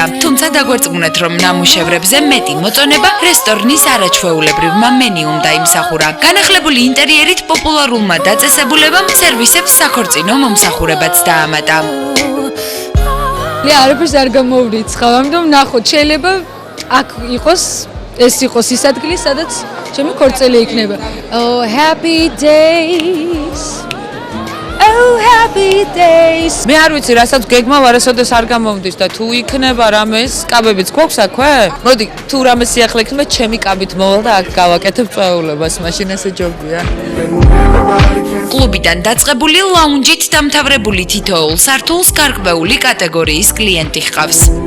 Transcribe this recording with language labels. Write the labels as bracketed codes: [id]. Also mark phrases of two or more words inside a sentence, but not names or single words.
[ka] თუმცა დაგვერწმუნეთ, რომ ნამუშევრებზე მეტი მოწონება რესტორნის არაჩვეულებრივმა მენიუმ დაიმსახურა. განახლებული ინტერიერით პოპულარულმა დაწესებულებამ სერვისებს საქორწინო მომსახურებაც დაამატა. არაფერს არ გამოვრიცხავ, ამიტომ ნახოთ, შეიძლება აქ ეს იყოს ის ადგილი, სადაც ჩემი ქორწილი იქნება. [en] Oh happy days. Oh happy days. [ka] მე არ ვიცი, რასაც გეგმა ვარასოდეს არ გამოვდის და თუ იქნება რამე კაბებიც გვაქვს აქვე? მოდი, თუ რამე სიახლე იქნება, ჩემი კაბით მოვალ და აქ გავაკეთებ წვეულებას, მაშინ ესე ჯობია. კლუბიდან დაწყებული ლაუნჯით დამთავრებული თითოეულ სართულს გარკვეული კატეგორიის კლიენტი ჰყავს.